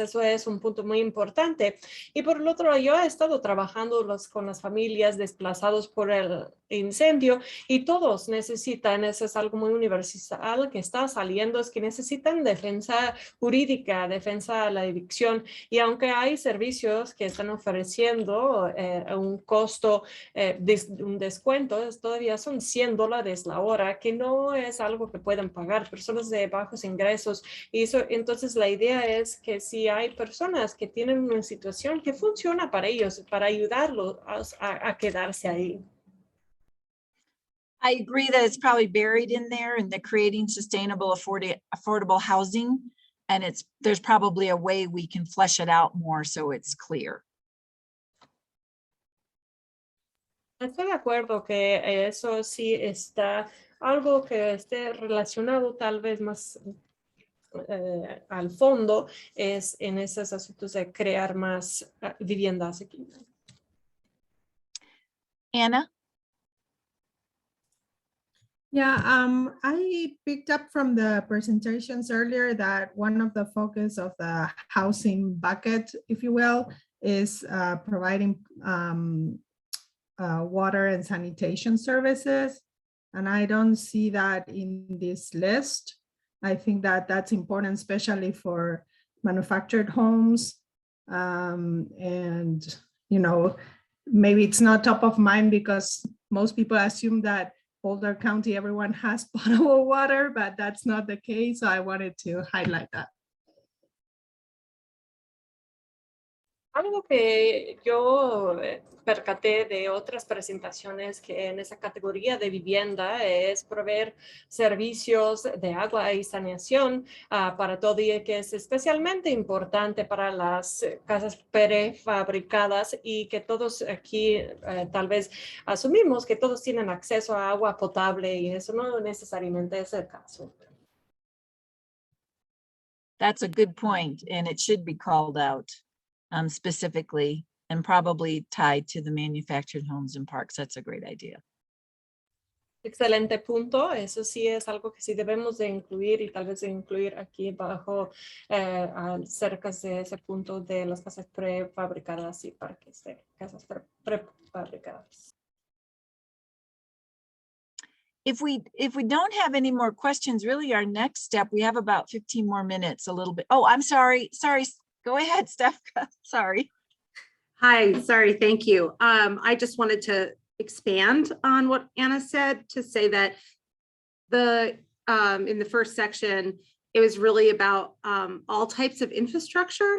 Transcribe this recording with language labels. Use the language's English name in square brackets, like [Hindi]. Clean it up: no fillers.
[Spanish] Eso es un punto muy importante. Y por el otro, yo he estado trabajando con las familias desplazados por el incendio y todos necesitan, eso es algo muy universal que está saliendo, es que necesitan defensa jurídica, defensa a la evicción, y aunque hay servicios que están ofreciendo un costo, un descuento, todavía son $100 la hora, que no es algo que pueden pagar personas de bajos ingresos. Y entonces la idea es que si hay personas que tienen una situación que funciona para ellos, para ayudarlos a quedarse ahí. [English] I agree that it's probably buried in there in the creating sustainable affordable housing. And there's probably a way we can flesh it out more so it's clear. [Spanish] Estoy de acuerdo que eso sí está algo que esté relacionado tal vez más al fondo, es en esos asuntos de crear más viviendas aquí. [English] Anna? Yeah, I picked up from the presentations earlier that one of the focus of the housing bucket, if you will, is providing water and sanitation services. And I don't see that in this list. I think that that's important, especially for manufactured homes. And, you know, maybe it's not top of mind because most people assume that Boulder County, everyone has potable water, but that's not the case. So I wanted to highlight that. [Spanish] Algo que yo percaté de otras presentaciones que en esa categoría de vivienda es proveer servicios de agua y saneación para todo, y que es especialmente importante para las casas prefabricadas, y que todos aquí tal vez asumimos que todos tienen acceso a agua potable, y eso no necesariamente es el caso. [English] That's a good point, and it should be called out. Specifically, and probably tied to the manufactured homes and parks. That's a great idea. [Spanish] Excelente punto. Eso sí es algo que sí debemos de incluir, y tal vez de incluir aquí bajo cerca de ese punto de las casas prefabricadas y parques de casas prefabricadas. [English] If we don't have any more questions, really our next step, we have about 15 more minutes, a little bit. Oh, I'm sorry. Go ahead, Steph. Sorry. Hi, sorry, thank you. I just wanted to expand on what Anna said, to say that in the first section, it was really about all types of infrastructure.